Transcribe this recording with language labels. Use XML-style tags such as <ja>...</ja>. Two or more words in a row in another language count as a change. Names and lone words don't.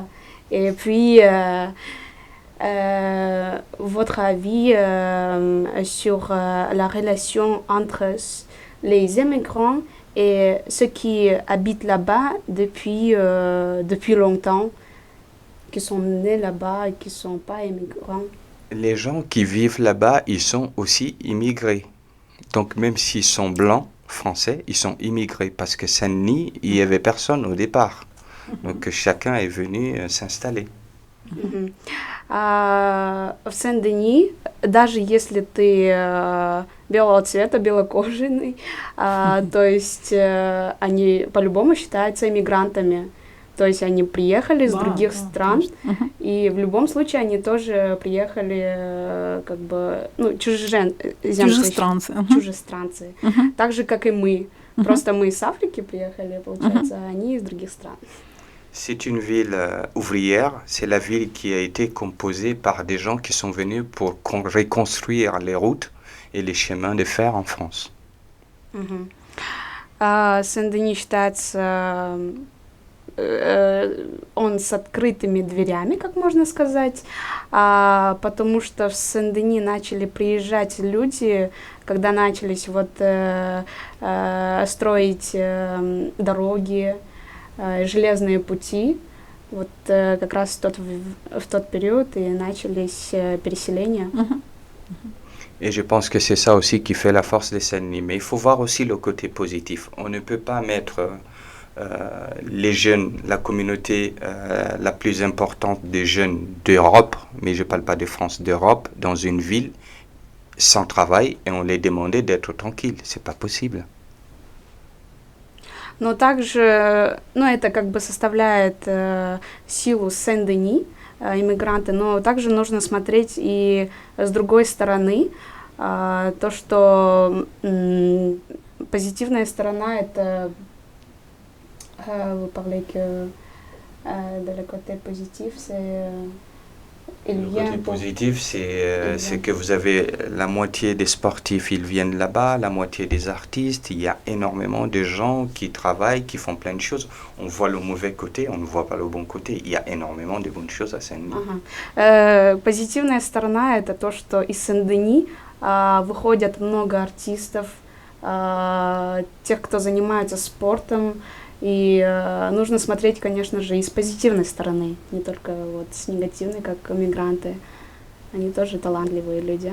<fr>Et puis votre avis sur la relation entre les immigrants et ceux qui habitent là-bas depuis longtemps, qui sont nés là-bas et qui ne sont pas immigrants. Les gens qui vivent là-bas, ils sont aussi immigrés. Donc même s'ils sont blancs, français, ils sont immigrés parce que Saint-Denis, il n'y avait personne au départ. Donc chacun est venu s'installer.</fr> <ru>В Сен-Дени, даже если ты белого цвета, белокожий, то есть они по-любому считаются иммигрантами. То есть они приехали из других стран, и в любом случае они тоже приехали как бы, ну, чужестранцы. Так же, как и мы. Просто мы из Африки приехали, получается, а они из других стран.</ru> <fr>C'est une ville ouvrière, c'est la ville qui a été composée par des gens qui sont venus pour reconstruire les routes et les chemins de fer en France.</fr> <ru>Сен-Дени считается, он с открытыми дверями, как можно сказать, потому что в Сен-Дени начали приезжать люди, когда начались вот строить дороги, железные пути, вот как раз в тот период и начались переселения.</ru> <fr>Et je pense que c'est ça aussi qui fait la force des Saint-Denis. Mais il faut voir aussi le côté positif. On ne peut pas mettre les jeunes, la communauté la plus importante des jeunes d'Europe, mais je ne parle pas de France, d'Europe, dans une ville sans travail et on les demandait d'être tranquilles. C'est pas possible.</fr> <ru>Но также, ну, это как бы составляет силу Сен-Дени, иммигранты, но также нужно смотреть и с другой стороны, то, что позитивная сторона, это,</ru> <fr>vous parlez que de le côté positif, c'est... Le côté positif, c'est que vous avez la moitié des sportifs, ils viennent là-bas, la moitié des artistes, il y a énormément de gens qui travaillent, qui font plein de choses. On voit le mauvais côté, on ne voit pas le bon côté. Il y a énormément de bonnes choses à Saint-Denis.</fr> <ru>Позитивная сторона – это то, что из Сен-Дени выходят много артистов, тех, кто занимается спортом. И нужно смотреть, конечно же, и с позитивной стороны, не только вот с негативной, как мигранты. Они тоже талантливые люди.</ru>